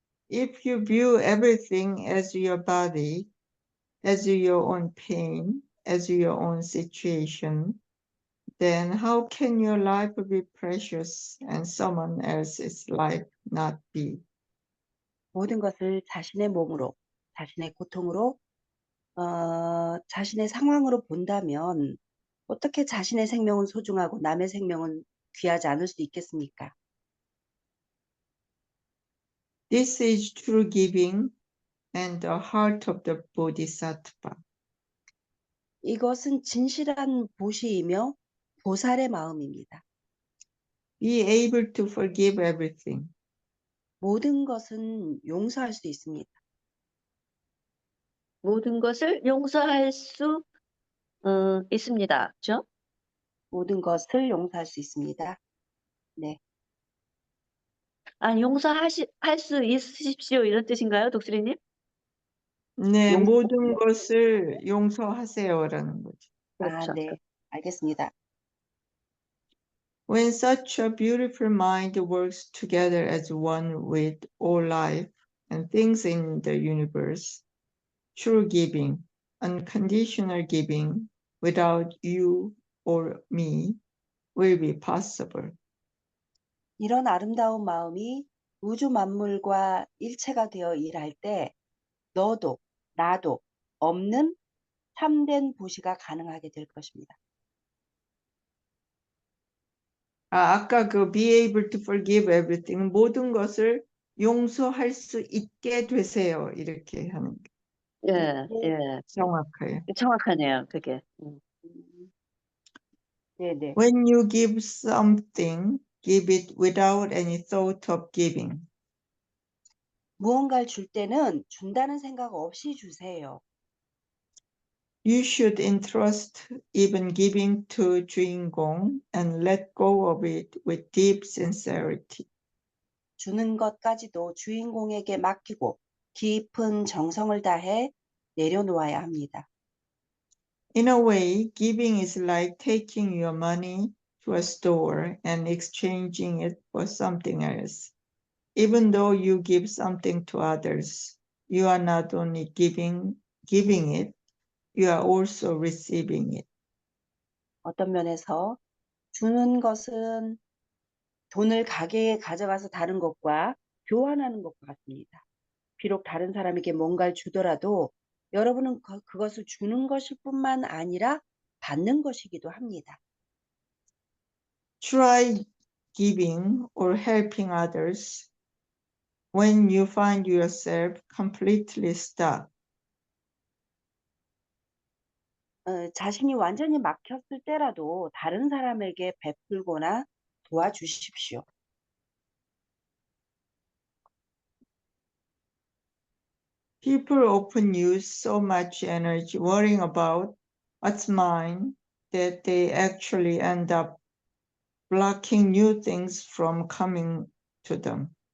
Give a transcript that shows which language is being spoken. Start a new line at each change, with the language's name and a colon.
English: If you view everything as your body, as your own pain, as your own situation, then how can your life be precious and someone else's life not be?
Korean: 모든 것을 자신의 몸으로, 자신의 고통으로, 자신의 상황으로 본다면 어떻게 자신의 생명은 소중하고 남의 생명은 귀하지 않을 수 있겠습니까?
English: This is true giving and the heart of the Bodhisattva.
Korean: 이것은 진실한 보시이며 보살의 마음입니다.
English: Be able to forgive everything.
Korean: 모든 것은 용서할 수 있습니다. 모든 것을 용서할 수 있습니다. 그렇죠? 모든 것을 용서할 수 있습니다. 네. 할 수 있으십시오 이런 뜻인가요, 독수리님? 네, 용서. 모든 것을 용서하세요라는 거죠. 그렇죠. 네. 알겠습니다.
English: When such a beautiful mind works together as one with all life and things in the universe, true giving, unconditional giving without you or me will be possible.
Korean: 이런 아름다운 마음이 우주 만물과 일체가 되어 일할 때 너도 나도 없는 참된 보시가 가능하게 될 것입니다. 아까 그
English: be able to forgive everything,
Korean: 모든 것을 용서할 수 있게 되세요. 이렇게 하는 게 예, 예. 정확해요. 정확하네요, 그게. 네네.
English: When you give something, give it without any thought of giving.
Korean: 무언가를 줄 때는 준다는 생각 없이 주세요.
English: You should entrust even giving to 주인공 and let go of it with deep sincerity.
Korean: 주는 것까지도 주인공에게 맡기고 깊은 정성을 다해 내려놓아야 합니다.
English: In a way, giving is like taking your money to a store and exchanging it for something else. Even though you give something to others, you are not only giving it, you are also receiving it.
Korean: 어떤 면에서 주는 것은 돈을 가게에 가져가서 다른 것과 교환하는 것과 같습니다. 비록 다른 사람에게 뭔가를 주더라도 여러분은 그것을 주는 것일 뿐만 아니라 받는 것이기도 합니다.
English: Try giving or helping others when you find yourself completely stuck.
Korean: 자신이 완전히 막혔을 때라도 다른 사람에게 베풀거나 도와주십시오.
English: People often use so much energy worrying about what's mine that they actually end up blocking new things from coming to them.